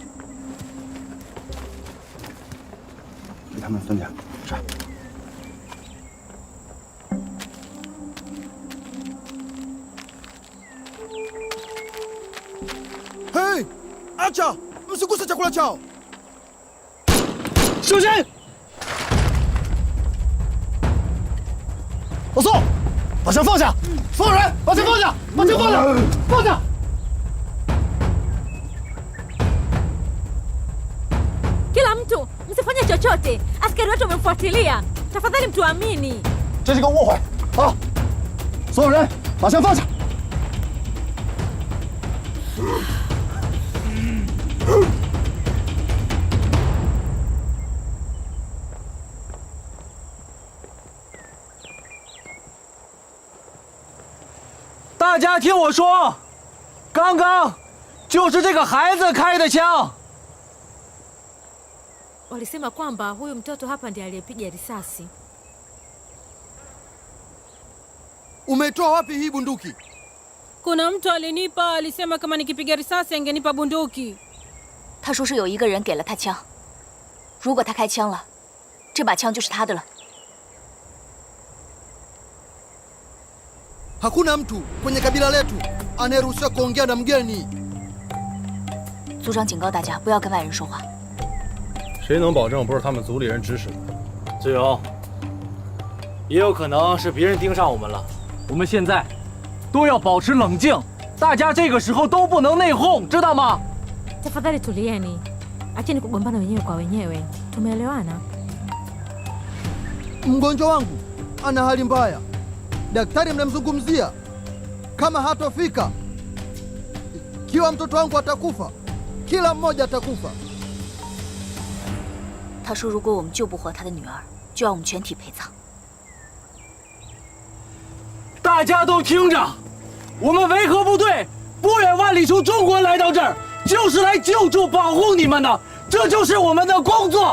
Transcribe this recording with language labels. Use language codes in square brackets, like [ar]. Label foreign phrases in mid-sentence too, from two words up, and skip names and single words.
[zh] 给他们分点。是。 [sw] Hey, acha! Msiguse chakula chao. [zh] 小心！老宋，把枪放下！所有人把枪放下！把枪放下！放下！ [sw] Kila mtu msifanye chochote, askari wetu wamemfuatilia. Tafadhali mtuamini. [zh] 这是个误会啊！所有人把枪放下！大家听我说，刚刚就是这个孩子开的枪。 [sw] Walisema kwamba huyu mtoto hapa ndiye aliyepiga risasi. Umetoa wapi hii bunduki? Kuna mtu alinipa, alisema kama nikipiga risasi angenipa bunduki. [zh] 他说是有一个人给了他枪，如果他开枪了，这把枪就是他的了。 [sw] Hakuna mtu kwenye kabila letu anayeruhusiwa kuongea na mgeni. [zh] 组长警告大家不要跟外人说话。谁能保证不是他们族里人指使的？志勇，也有可能是别人盯上我们了。我们现在都要保持冷静，大家这个时候都不能内讧，知道吗？ [sw] Tafadhali tulieni, acheni kugombana wenyewe kwa wenyewe. Tumeelewana? Mgonjwa wangu ana hali mbaya, daktari mnamzungumzia. Kama hatofika, kiwa mtoto wangu atakufa, kila mmoja atakufa. [zh] 他说：“如果我们救不活他的女儿，就要我们全体陪葬。” 大家都听着，我们维和部队不远万里从中国来到这儿，就是来救助、保护你们的，这就是我们的工作。